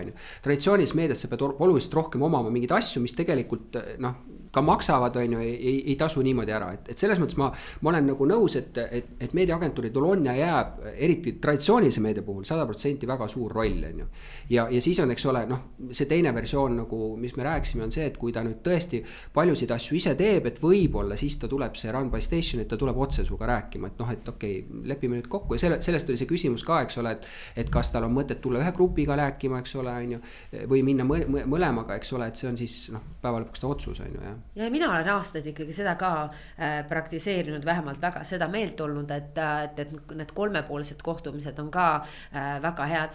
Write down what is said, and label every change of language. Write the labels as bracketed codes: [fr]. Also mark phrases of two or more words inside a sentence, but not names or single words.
[et] Traditsioonis meedias sa pead oluliselt rohkem omama mingeid asju, mis tegelikult ka maksavad, ei tasu niimoodi ära, et selles mõttes ma olen nagu nõus, et meediaagentuuridel on ja jääb eriti traditsioonilise meedia puhul 100% väga suur roll, ja siis on, eks ole, see teine versioon nagu, mis me rääksime, on see, et kui ta nüüd tõesti paljusid asju ise teeb, et võib-olla siis ta tuleb see [en] run by station, [et] et ta tuleb otse suga rääkima, et okei, lepime nüüd kokku ja sellest oli see küsimus ka, eks ole, et kas tal on mõtet tulla ühe grupiga rääkima, eks ole, või minna mõlemaga, eks ole, et see on siis päeva lõpuks ta otsus, ja mina olen aastaid ikkagi seda ka praktiseerinud, vähemalt väga seda meelt olnud, et need kolmepoolsed kohtumised on ka väga head,